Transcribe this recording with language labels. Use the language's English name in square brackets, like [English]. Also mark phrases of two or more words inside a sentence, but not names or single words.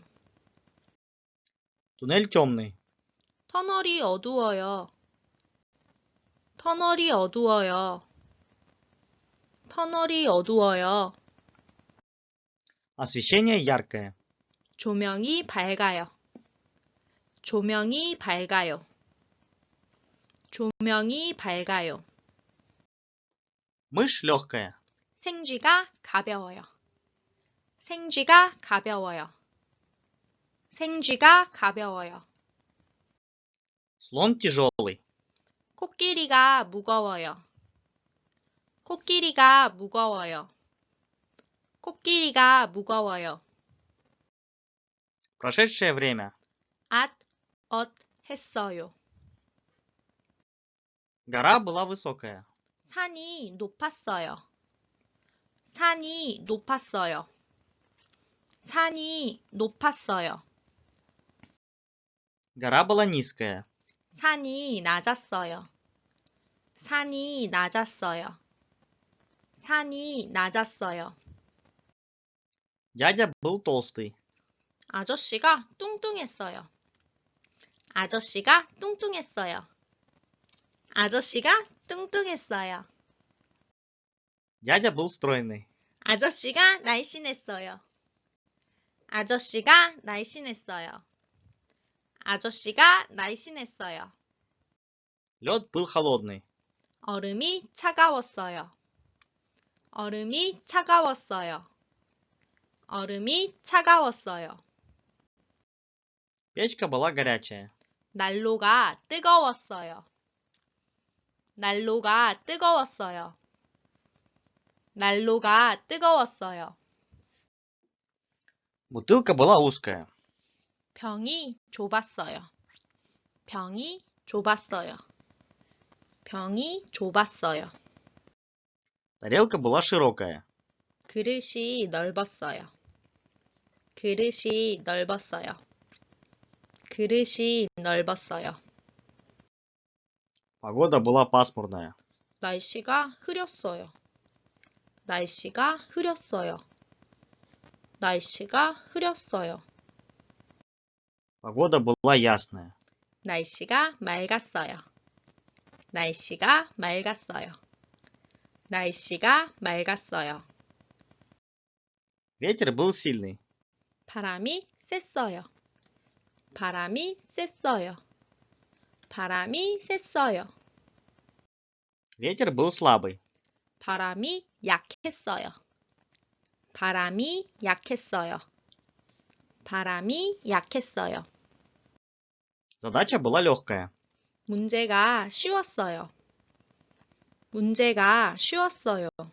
[Russian] Туннель темный. [Korean] 터널이 어두워요. 터널이 어두워요. 터널이 어두워요. [Russian] Освещение яркое. [Korean] 조명이 밝아요. 조명이 밝아요. 조명이 밝아요. [Russian] Мышь легкая. [Korean] 생쥐가 가벼워요. 생쥐가 가벼워요. 생쥐가 가벼워요. [Russian] Слон тяжелый. [Korean] 코끼리가 무거워요. 코끼리가 무거워요. 코끼리가 무거워요. [Russian] Прошедшее время. [Korean] 엇 했어요. [Russian] Гора была высокая. [Korean] 산이 높았어요. 산이 높았어요. 산이 높았어요. [Russian] Гора была низкая. [Korean] 산이 낮았어요. 산이 낮았어요. 산이 낮았어요. [Russian] Дядя был толстый. [Korean] 아저씨가 뚱뚱했어요. 아저씨가 뚱뚱했어요. 아저씨가 뚱뚱했어요. [Russian] Дядя был стройный. [Korean] 아저씨가 날씬했어요. 아저씨가 날씬했어요. 아저씨가 날씬했어요. [Russian] Лед был холодный. [Korean] 얼음이 차가웠어요. 얼음이 차가웠어요. 얼음이 차가웠어요. [Russian] Печка была горячая. [Korean] 난로가 뜨거웠어요. 난로가 뜨거웠어요. 난로가 뜨거웠어요. [Russian] Бутылка была узкая. [Korean] 병이 좁았어요. 병이 좁았어요. 병이 좁았어요. [Russian] Тарелка была широкая. [Korean] 그릇이 넓었어요. 그릇이 넓었어요. 그릇이 넓었어요. [Russian] Погода была пасмурная. [Korean] 날씨가 흐렸어요. 날씨가 흐렸어요. 날씨가 흐렸어요. [Russian] Погода была ясная. [Korean] 날씨가 맑았어요. 날씨가 맑았어요. 날씨가 맑았어요. [Russian] Ветер был сильный. [Korean] 바람이 셌어요. 바람이 셌어요. 바람이 셌어요. [Russian] Ветер был слабый. [Korean] 바람이 약했어요. 바람이 약했어요. 바람이 약했어요. [Russian] Задача была легкая. [Korean] 문제가 쉬웠어요. 문제가 쉬웠어요.